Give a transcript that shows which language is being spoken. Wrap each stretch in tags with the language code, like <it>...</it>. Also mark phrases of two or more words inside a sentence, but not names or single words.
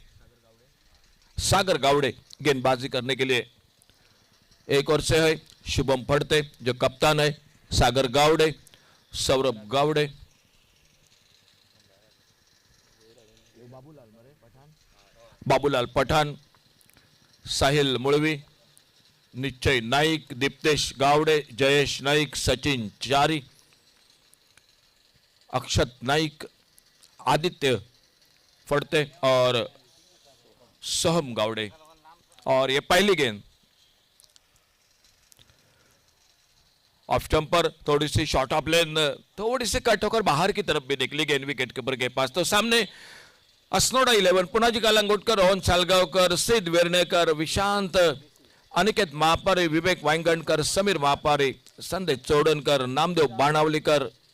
<hi>सागर गावड़े गेंदबाजी करने के लिए। एक ओर से है शुभम फड़ते जो कप्तान है, सागर गावड़े, सौरभ गावड़े, बाबूलाल पठान, साहिल मुळवी, निश्चय नाईक, दीप्तेश गावड़े, जयेश नाईक, सचिन चारी, अक्षत नाईक, आदित्य फड़ते और सोहम गावड़े। और ये पहली गेंद</hi> <en>off stump</en> <hi>पर थोड़ी सी</hi> <en>short of lane,</en> <hi>थोड़ी सी कट होकर बाहर की तरफ भी निकली गेंद</hi> <en>wicket keeper</en> <hi>के पास। तो सामने अस्नोडा 11 पुनाजी कलंगुटकर, रोहन सालगावकर, सिद्ध वेर्णेकर, विशांत, अनिकेत महापारे, विवेक वांगणकर, समीर महापारे, संदेश चोडनकर, नामदेव बाणावलीकर।</hi>